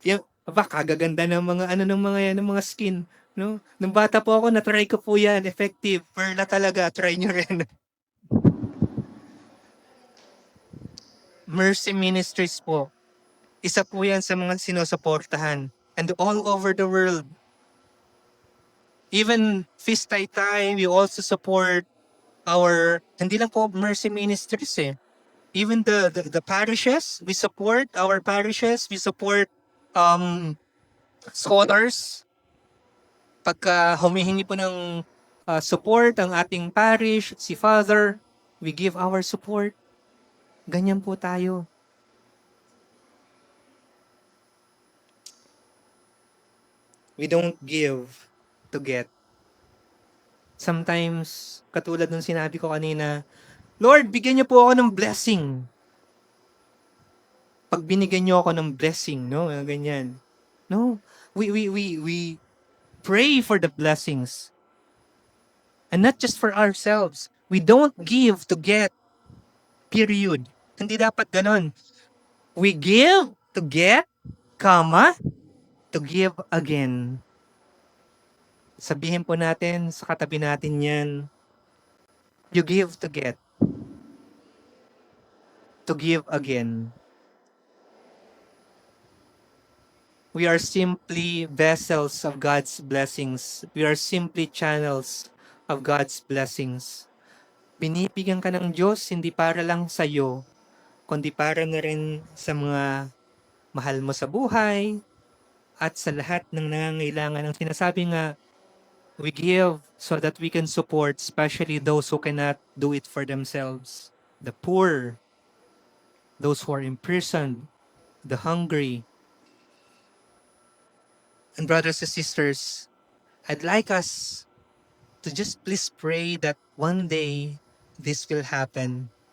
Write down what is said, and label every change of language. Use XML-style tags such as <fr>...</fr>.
<tl>Yung kagaganda ng mga ng mga yan, ng mga skin, no? Nung bata po ako, na-try ko po yan, effective. Perla talaga, try nyo rin. Mercy Ministries po. Isa po yan sa mga sinusuportahan.</tl> <en>And all over the world. Even Feast Time, we also support</en> <tl>hindi lang po</tl> <en>Mercy Ministries eh. Even the parishes, we support our parishes, we support scholars.</en> <tl>Pagka humihingi po ng support ang ating parish, si Father,</tl> <en>we give our support.</en> <tl>Ganyan po tayo.</tl> <en>We don't give to get. Sometimes,</en> <tl>katulad nung sinabi ko kanina, Lord, bigyan niyo po ako ng blessing. Pag binigyan niyo ako ng blessing, no? Ganyan. No.</tl> <en>We pray for the blessings. And not just for ourselves. We don't give to get. Period.</en> <tl>Hindi dapat ganon.</tl> <en>We give to get, comma, to give again.</en> <tl>Sabihin po natin sa katabi natin yan,</tl> <en>you give to get, to give again. We are simply vessels of God's blessings. We are simply channels of God's blessings.</en> <tl>Binibigyan ka ng Diyos hindi para lang sa iyo, kundi para na rin sa mga mahal mo sa buhay at sa lahat ng nangangailangan. Ang sinasabi nga,</tl> <en>we give so that we can support especially those who cannot do it for themselves. The poor, those who are imprisoned, the hungry. And brothers and sisters, I'd like us to just please pray that one day this will happen.</en>